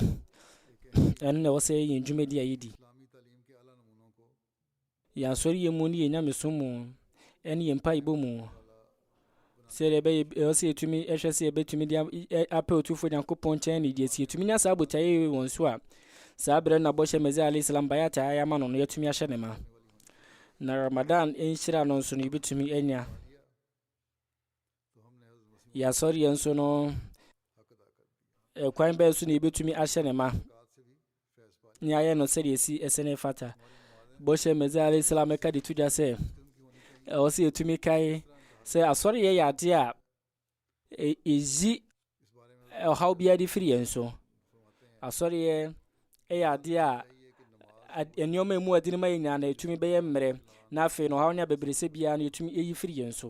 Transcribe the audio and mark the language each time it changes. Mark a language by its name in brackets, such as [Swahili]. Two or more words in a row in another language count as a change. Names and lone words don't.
[Akan] Ɛno na ɛwɔ sɛ yɛn dwumadi a yɛdi. Yɛn asɔre yɛ mu ne yɛn nyamesom mu. Ɛne yɛn mpaebɔ mu. Sɛ ɛwɔ sɛ yɛtumi ɛhwɛ sɛ yɛbɛtumi de apɛ Otufo Nyankopɔn nkyɛn ne deɛ si yɛtumi nya saa abotaeɛ wɔn so a saa berɛ na bɔhyɛ Mɛsɛ [Arabic] عليه السلام [Akan] bayata ayɛ ama no no yɛtumi ahyɛ ne ma. Na Ramadan nhyira no nso no yɛbɛtumi anya. Yɛasɔre yɛn nso no kwan bɛɛ so na yɛbɛtumi ahyɛ ne ma. Ne ayɛ no sɛdeɛ yɛsi ɛsɛ ne fata. Bɔhyɛ Mɛsɛ [Arabic] عليه السلام [Akan] ɛka de to dwa sɛ ɛwɔ sɛ yɛtumi kae sɛ asɔre yɛ adeɛ a ɛyi ɔhaw biara de firi yɛn so. Asɔre yɛ adeɛ a nneɛma emu adi no ma yɛn nyinaa na yɛtumi bɛyɛ mmerɛ na afei no ɔhaw ne abebrese biara no yɛtumi ɛyi firi yɛn so.